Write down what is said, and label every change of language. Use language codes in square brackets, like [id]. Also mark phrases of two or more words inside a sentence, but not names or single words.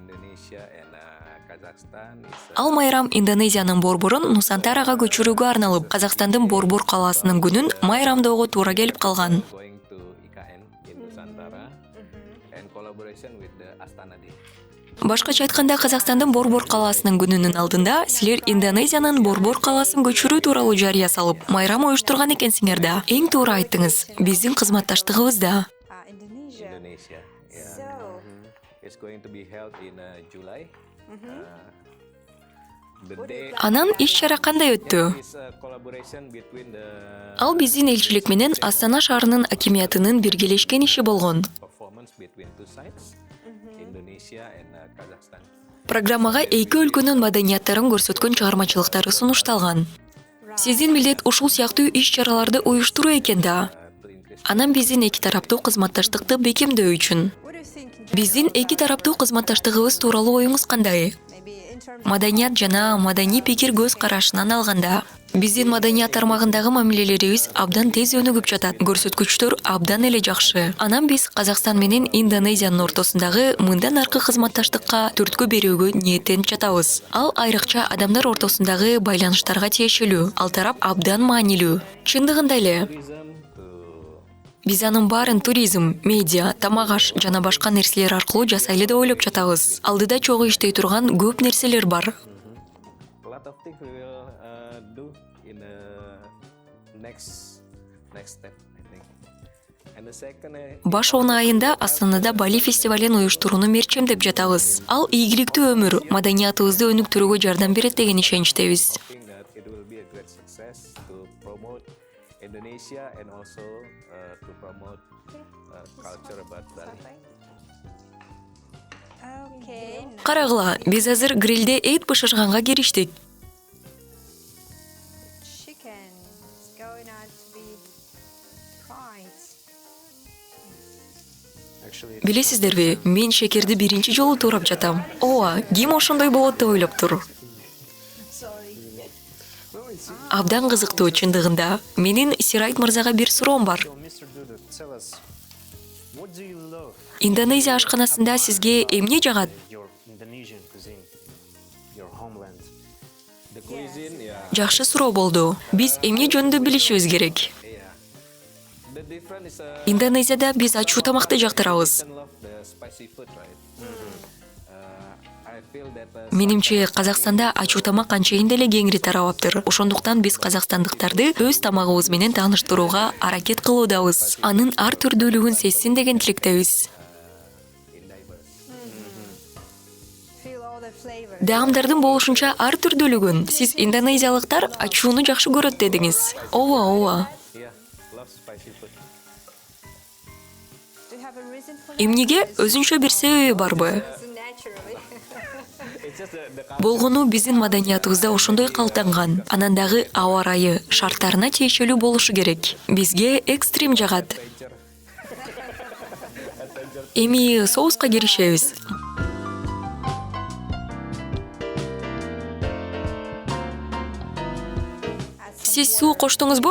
[ky] Ал майрам Индонезиянын борборун Нусантарага көчүрүүгө арналып, Казакстандын Борбор калаасынын күнүн майрамдоого туура келип калган. Башкача айтканда, Казакстандын Борбор калаасынын күнүнүн алдында силер Индонезиянын Борбор калаасын көчүрүү тууралуу жарыя салып, майрам уюштурган экенсиңер да. Эң туура айттыңыз. Биздин кызматташтыгыбызда. [en] Indonesia. It's going to be held in July. The day [ky] Анан иш-чара кандай өттү? [en] is a collaboration between the [ky] Ал биздин элчилик менен Астана шаарынын акимиятынын биргелешкен иши болгон. [en] performance between two sides, Indonesia and Kazakhstan. [ky] Программага эки өлкөнүн маданияттарын көрсөткөн чыгармачылыктары сунушталган. Сиздин милдет ушул сыяктуу иш-чараларды уюштуруу экен да. [en] To increase [ky] Анан биздин эки тараптуу кызматташтыкты бекемдөө үчүн. Биздин эки тараптуу кызматташтыгыбыз тууралуу оюңуз кандай? Маданият жана маданий пикир көз карашынан алганда, биздин маданият тармагындагы мамилелерибиз абдан тез өнүгүп жатат. Көрсөткүчтөр абдан эле жакшы. Анан биз Казакстан менен Индонезиянын ортосундагы мындан аркы кызматташтыкка түрткү берүүгө ниеттенип жатабыз. Ал айрыкча адамдар ортосундагы байланыштарга тиешелүү. Ал тарап абдан маанилүү. Чындыгында эле [en] tourism to [ky] биз анын баарын туризм, медиа, тамак-аш жана башка нерселер аркылуу жасайлы деп ойлоп жатабыз. Алдыда чогуу иштей турган көп нерселер бар. [en] a lot of things we will do in the next step, I think. And the second [ky] Баш 10 айында Астанада Бали фестивалин уюштурууну мерчемдеп жатабыз. Ал ийгиликтүү өмүр, маданиятыбызды өнүктүрүүгө жардам берет деген ишеничтебиз. [en] think that it will be a great success to promote Indonesia and also to promote culture about Bali. Okay. [ky] Карагыла, биз азыр грилде эт бышырганга кириштик. [en] Chicken is going on to be fried. [ky] Билесиздерби, мен шекерди биринчи жолу туурап жатам. Ооба, ким ошондой болот деп ойлоп тур. Абдан кызыктуу чындыгында. Менин Сирайт мырзага бир суроом бар. [en] Mr. Dudu, tell us, what do you love [ky] Индонезия ашканасында сизге эмне жагат? [en] your Indonesian cuisine, your homeland? The cuisine, yeah, [ky] Жакшы суроо болду. Биз эмне жөнүндө билишибиз керек. [en] yeah. The difference is [ky] Индонезияда биз ачуу тамакты жактырабыз. [en] love the spicy food, right? I feel that [ky] Менимче, Казакстанда ачуу тамак анчейин деле кеңири тарабаптыр. Ошондуктан биз казакстандыктарды өз тамагыбыз менен тааныштырууга аракет кылуудабыз. Анын ар түрдүүлүгүн сезсин деген тилектебиз. [en] Feel all the flavor. [ky] Даамдардын болушунча ар түрдүүлүгүн. Сиз индонезиялыктар ачууну жакшы көрөт дедиңиз. Ооба. [en] yeah, love spicy food. Do you have a reason for [ky] Эмнеге өзүнчө бир себеби барбы? [en] that? Naturally. It's just the [ky] Болгону биздин маданиятыбызда ошондой калыптанган. Анан дагы аба ырайы шарттарына тиешелүү болушу керек. Бизге экстрим жагат. Эми соуска киришебиз. Сиз суу коштуңузбу?